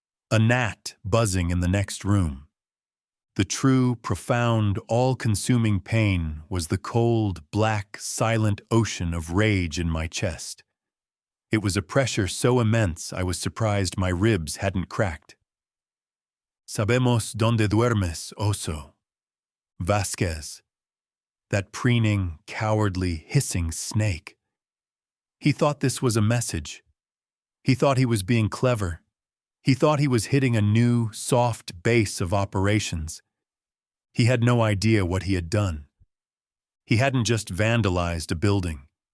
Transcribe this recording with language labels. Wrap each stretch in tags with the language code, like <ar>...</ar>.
<en>A gnat buzzing in the next room. The true, profound, all-consuming pain was the cold, black, silent ocean of rage in my chest. It was a pressure so immense I was surprised my ribs hadn't cracked.</en> <es>"Sabemos donde duermes, oso."</es> <en>Vasquez. That preening, cowardly, hissing snake. He thought this was a message. He thought he was being clever. He thought he was hitting a new, soft base of operations. He had no idea what he had done. He hadn't just vandalized a building.</en>